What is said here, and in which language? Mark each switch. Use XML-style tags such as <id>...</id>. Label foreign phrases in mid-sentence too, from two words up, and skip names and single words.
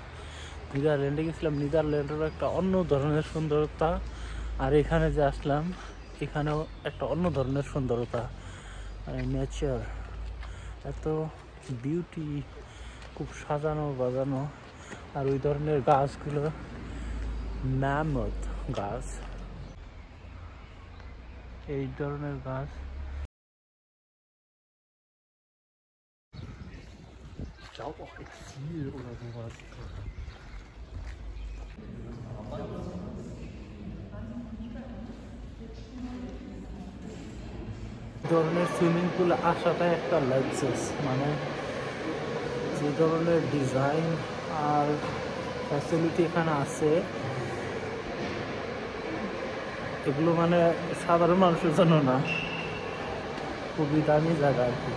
<bn>নেদারল্যান্ডে গেছিলাম, নেদারল্যান্ডেরও একটা অন্য ধরনের সুন্দরতা, আর এখানে যে আসলাম এখানেও একটা অন্য ধরনের সুন্দরতা, মানে নেচার, এত বিউটি, খুব সাজানো বাজানো। আর ওই ধরনের গাছগুলো ম্যামথ গাছ, এই ধরনের গাছ।</bn> <de>Ich glaube auch Exil oder sowas.</de> <bn>ধরনের সুইমিং পুল আসাটাই একটা লাক্সাস, মানে যে ধরনের ডিজাইন আর ফ্যাসিলিটি এখানে আছে, এগুলো মানে সাধারণ মানুষের জন্য না, খুবই দামি জায়গা আর কি।</bn>